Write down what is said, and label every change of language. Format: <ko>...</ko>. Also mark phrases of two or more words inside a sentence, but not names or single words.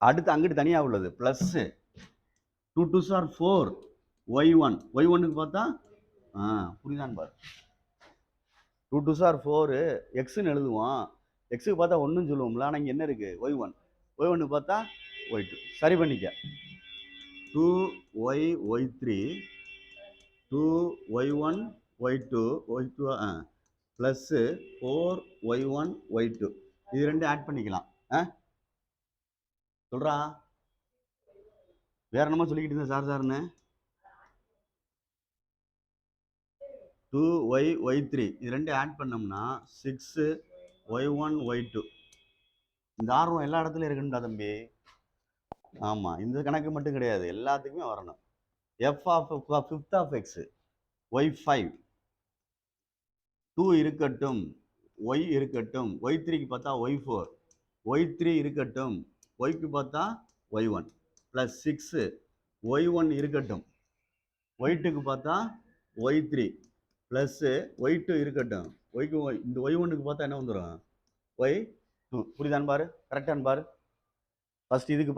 <ta>அடுத்து அங்கிட்டு தனியாக உள்ளது ப்ளஸ்ஸு</ta> <en>2 2s are 4</en> <ta>y1 y1க்கு பார்த்தா புரியுதான்னு பாரு</ta> <en>2 2s are 4</en> <ta>எக்ஸ்ன்னு எழுதுவோம் எக்ஸுக்கு பார்த்தா ஒன்றுன்னு சொல்லுவோம்ல ஆனால் இங்கே என்ன இருக்குது y1 பார்த்தா y2 சரி பண்ணிக்க 2y y3 2y1 y2 ப்ளஸ் 4y1 y2 இது ரெண்டு ஆட் பண்ணிக்கலாம் சொல்றா வேற என்னமோ சொல்லிக்கிட்டு இருந்தேன் சார்னு 2y y3 இது ரெண்டு ஆட் பண்ணோம்னா 6y1 y2 இந்த ஆர்வம் எல்லா இடத்துலையும் இருக்குண்டா தம்பி ஆமாம் இந்த கணக்கு மட்டும் கிடையாது எல்லாத்துக்குமே வரணும் f of 5th of x y5 2 இருக்கட்டும் y இருக்கட்டும் y3க்கு பார்த்தா y4 y3 இருக்கட்டும் yக்கு பார்த்தா y1 ப்ளஸ் 6 y1 இருக்கட்டும் y2க்கு பார்த்தா y3 ப்ளஸ் y2 இருக்கட்டும் yக்கு இந்த y1க்கு பார்த்தா என்ன வந்துடும் y2 புரியுதான்னு பாரு கரெக்டான்னு பாரு ஃபர்ஸ்ட் இதுக்கு</ta>